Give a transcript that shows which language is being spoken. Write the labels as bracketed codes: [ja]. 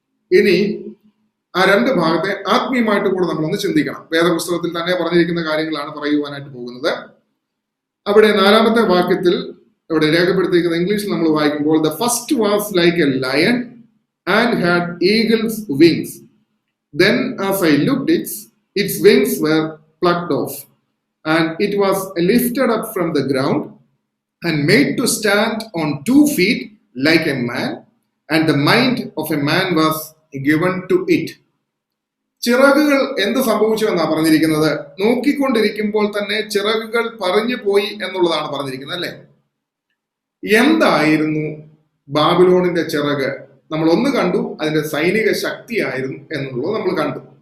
[ml] ഇനി ആ രണ്ട് ഭാഗത്തെ ആത്മീയമായിട്ട് കൂടെ നമ്മളൊന്ന് ചിന്തിക്കണം. വേദപുസ്തകത്തിൽ തന്നെ പറഞ്ഞിരിക്കുന്ന കാര്യങ്ങളാണ് പറയുവാനായിട്ട് പോകുന്നത്. അവിടെ 4-ാമത്തെ വാക്യത്തിൽ ഇവിടെ രേഖപ്പെടുത്തിയിരിക്കുന്ന ഇംഗ്ലീഷിൽ നമ്മൾ വായിക്കുമ്പോൾ, [en] The first was like a lion and had eagles wings. Then as I looked, its wings were plucked off, and it was lifted up from the ground and made to stand on 2 feet like a man, and the mind of a man was given to it. [ml] ചിറകുകൾ എന്ത് സംഭവിച്ചു എന്നാണ് പറഞ്ഞിരിക്കുന്നത്? നോക്കിക്കൊണ്ടിരിക്കുമ്പോൾ തന്നെ ചിറകുകൾ പറഞ്ഞു പോയി എന്നുള്ളതാണ് പറഞ്ഞിരിക്കുന്നത്, അല്ലെ? എന്തായിരുന്നു ബാബിലോണിന്റെ ചിറക്? നമ്മൾ ഒന്ന് കണ്ടു, അതിന്റെ സൈനിക ശക്തിയായിരുന്നു എന്നുള്ളത് നമ്മൾ കണ്ടു.